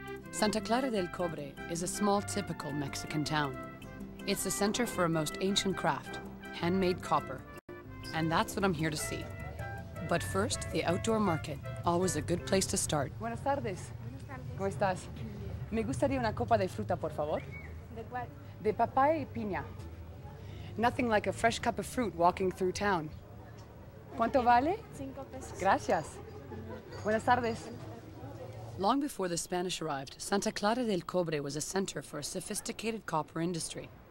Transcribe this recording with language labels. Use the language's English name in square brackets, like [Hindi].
[English] Santa Clara del Cobre is a small, typical Mexican town. It's the center for a most ancient craft, handmade copper. And that's what I'm here to see. But first, the outdoor market, always a good place to start. [Spanish] Buenas tardes. ¿Cómo estás? Me gustaría una copa de fruta, por favor. ¿De cuál? De papaya y piña. [English] Nothing like a fresh cup of fruit walking through town. [Spanish] ¿Cuánto vale? 5 pesos. Gracias. Buenas tardes. [English] Long before the Spanish arrived, Santa Clara del Cobre was a center for a sophisticated copper industry.